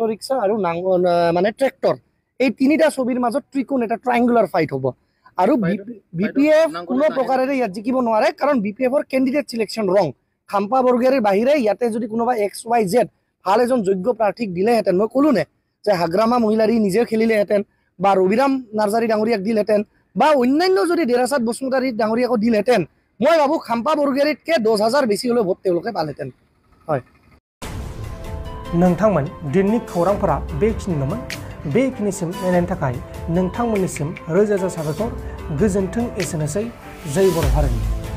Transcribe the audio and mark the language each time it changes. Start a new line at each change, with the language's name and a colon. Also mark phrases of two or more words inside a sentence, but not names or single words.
Assamese: ৰিক্সা আৰু মানে ট্ৰেক্টৰ এই তিনিটা ছবিৰ মাজত ত্ৰিকোণ এটা
English: triangular fight
Assamese: হ'ব আৰু BPF কোনো প্ৰকাৰেৰে ইয়াত জিকিব নোৱাৰে কাৰণ BPFৰ
English: candidate selection
Assamese: ৰং খাম্পা বৰগোহাঁইৰ বাহিৰে ইয়াতে যদি কোনোবা XYZ ভাল এজন যোগ্য প্ৰাৰ্থীক দিলেহেঁতেন মই ক'লো নে যে হাগ্ৰামা মহিলাৰী নিজে খেলিলেহেঁতেন বা ৰবিৰাম নাৰ্জাৰী ডাঙৰীয়াক দিলহেঁতেন বা অন্যান্য যদি দেৰহাছাত বসুমতাৰী ডাঙৰীয়াকো দিলহেঁতেন মই ভাবোঁ খাম্পা বৰগোহাঁইতকৈ 10,000 বেছি হ'লে ভোট তেওঁলোকে পালেহেঁতেন হয়
Bodo: नोंथांमोन दिननि खौरांफोरा बेखिनिल'मोन बेखिनिसिम नायनायनि थाखाय नोंथांमोननिसिम रोजा रोजा साबायखर गोजोन्थों एसेनोसै जै बर' हारिनि